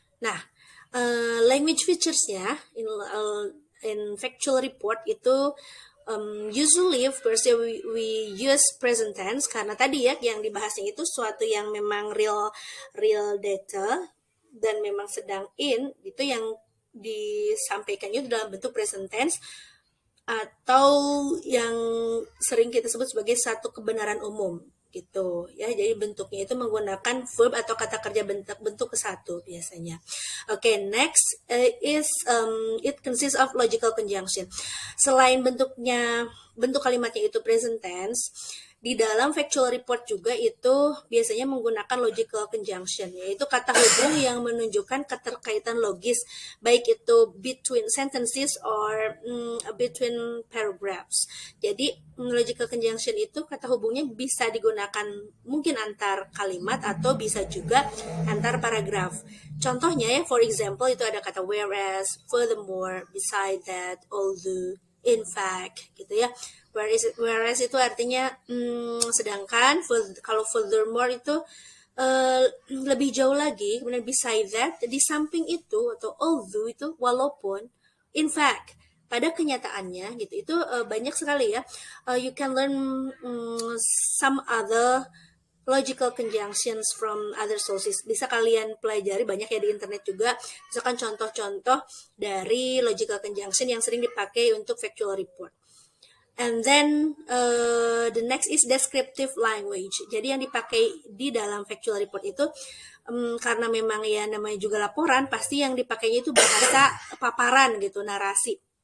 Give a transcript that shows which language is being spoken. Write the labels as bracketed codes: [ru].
[id] Nah, language features-nya in factual report itu [en] usually of course we use present tense, [id] karena tadi ya yang dibahasnya itu suatu yang memang real data dan memang sedang in, itu yang disampaikannya dalam bentuk present tense, atau yang sering kita sebut sebagai satu kebenaran umum gitu ya. Jadi bentuknya itu menggunakan verb atau kata kerja bentuk ke satu biasanya. [en] Okay, next is it consists of logical conjunction. [id] Selain bentuk kalimatnya itu present tense, di dalam factual report juga itu biasanya menggunakan logical conjunction, yaitu kata hubung yang menunjukkan keterkaitan logis, baik itu [en] between sentences or between paragraphs. [id] Jadi logical conjunction itu kata hubungnya bisa digunakan mungkin antar kalimat atau bisa juga antar paragraf. Contohnya ya, [en] for example [id] itu ada kata whereas, furthermore, beside that, although, in fact gitu ya. Whereas itu artinya sedangkan, kalau furthermore itu lebih jauh lagi, kemudian beside that, di samping itu, atau although itu walaupun, in fact, pada kenyataannya gitu. Itu banyak sekali ya. [en] You can learn some other logical conjunctions from other sources. [id] Bisa kalian pelajari, banyak ya di internet juga. Misalkan contoh-contoh dari logical conjunction yang sering dipakai untuk factual report. [en] And then the next is descriptive language. [id] Jadi yang dipakai di dalam factual report itu karena memang ya namanya juga laporan, pasti yang dipakainya itu bahasa paparan gitu, narasi.